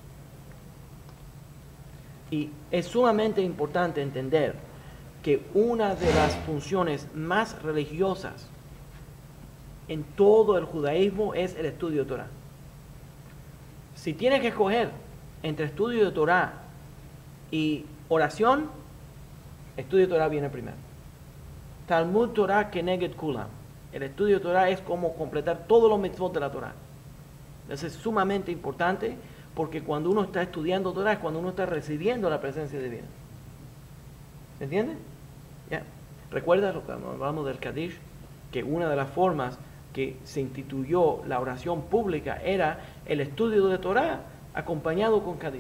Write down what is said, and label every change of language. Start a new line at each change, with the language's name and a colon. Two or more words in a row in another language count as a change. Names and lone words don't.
Spanish: Y es sumamente importante entender que una de las funciones más religiosas en todo el judaísmo es el estudio de Torah. Si tienes que escoger entre estudio de Torah y oración, estudio de Torah viene primero.
Hebrew: תלמוד תורה כנגד כולם.
Spanish: El estudio de Torah es como completar todos los mitzvot de la Torah. Eso es sumamente importante porque cuando uno está estudiando Torah es cuando uno está recibiendo la presencia divina. ¿Se entiende? ¿Ya? ¿Recuerdas lo que hablamos del Kadish? Que una de las formas que se instituyó la oración pública era el estudio de Torah acompañado con Kadish.